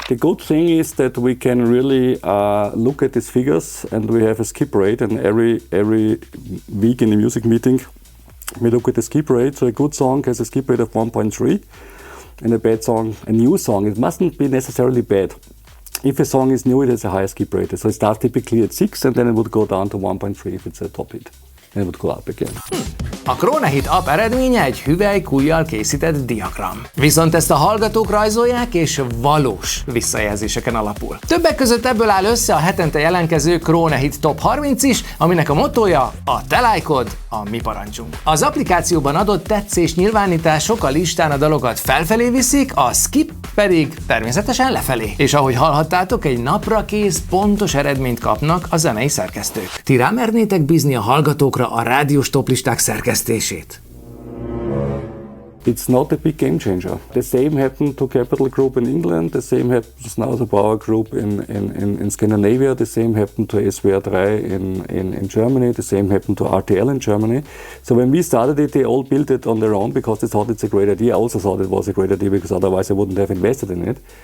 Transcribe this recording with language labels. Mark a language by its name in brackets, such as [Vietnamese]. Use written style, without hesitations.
[English] The good thing is that we can really look at these figures, and we have a skip rate, and every week in the music meeting we look at the skip rate. So a good song has a skip rate of 1.3, and a bad song, a new song, it mustn't be necessarily bad. If a song is new, it has a higher skip rate. So it starts typically at 6 and then it would go down to 1.3 if it's a top hit. And it would go up again. [Hungarian] A Kronehit app eredménye egy hüvelykujjal készített diagram. Viszont ezt a hallgatók rajzolják, és valós visszajelzéseken alapul. Többek között ebből áll össze a hetente jelentkező Kronehit Top 30 is, aminek a mottója a te lájkod, a mi parancsunk. Az applikációban adott tetszés nyilvánítások a listán a dalokat felfelé viszik, a skip pedig természetesen lefelé. És ahogy hallhattátok, egy napra kész, pontos eredményt kapnak a zenei szerkesztők. Ti rámernétek bízni a hallgatókra a rádiós toplisták szerkesztését? [English] It's not a big game changer. The same happened to Capital Group in England, the same happens now to Bauer Group in Scandinavia, the same happened to SWR3 in Germany, the same happened to RTL in Germany. So when we started it, they all built it on their own because they thought it's a great idea. I also thought it was a great idea because otherwise I wouldn't have invested in it.